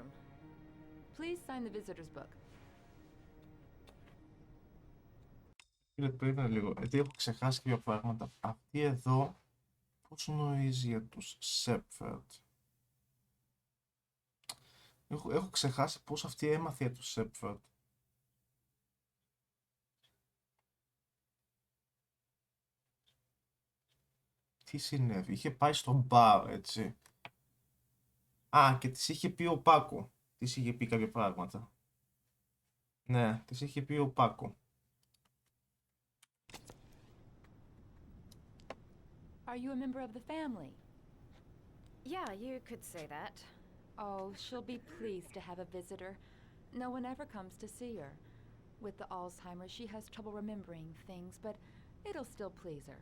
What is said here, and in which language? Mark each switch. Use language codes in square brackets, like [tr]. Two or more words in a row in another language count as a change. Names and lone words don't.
[en] Please sign the visitor's book. [el] Περίμενε λίγο, γιατί έχω ξεχάσει κάποια πράγματα. Αυτή εδώ πώς γνωρίζει για τους Σέπφερντ. Έχω ξεχάσει πώς αυτή έμαθε για τους Σέπφερντ. Τι συνέβη, είχε πάει στο μπαρ, έτσι. Α, και της είχε πει ο Πάκο. Της είχε πει κάποια πράγματα. Ναι, της είχε πει ο Πάκο. [en] Are you a member of the family? Yeah, you could say that. Oh, she'll be pleased to have a visitor. No one ever comes to see her. With the Alzheimer's, she has trouble remembering things, but it'll still please her.